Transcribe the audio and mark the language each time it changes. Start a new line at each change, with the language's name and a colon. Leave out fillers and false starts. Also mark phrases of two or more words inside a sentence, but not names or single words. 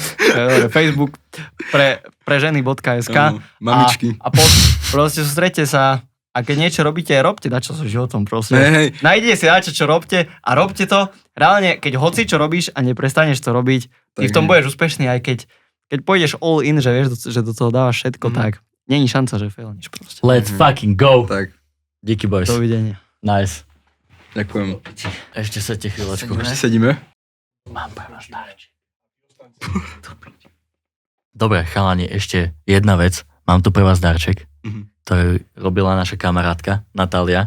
Slovak: Facebook pre ženy.sk mamičky. A proste sústredte sa a keď niečo robíte, robte dačo so životom proste. Hej. Nájdete si dačo, čo robte a robte to. Reálne, keď hoci čo robíš a neprestaneš to robiť, ty v tom budeš úspešný, aj keď pôjdeš
English: all in,
Slovak: že vieš, že do toho dávaš všetko, tak není šanca, že failneš proste.
English: Let's fucking go.
Slovak: Tak. Díky, boys. Dovidenia.
English: Nice.
Slovak: Ďakujem. Ešte sedte chvíľočku. Ešte sedíme? Mám pre vás darček. Dobre, chalani, ešte jedna vec. Mám tu pre vás darček, ktorý robila naša kamarátka Natália.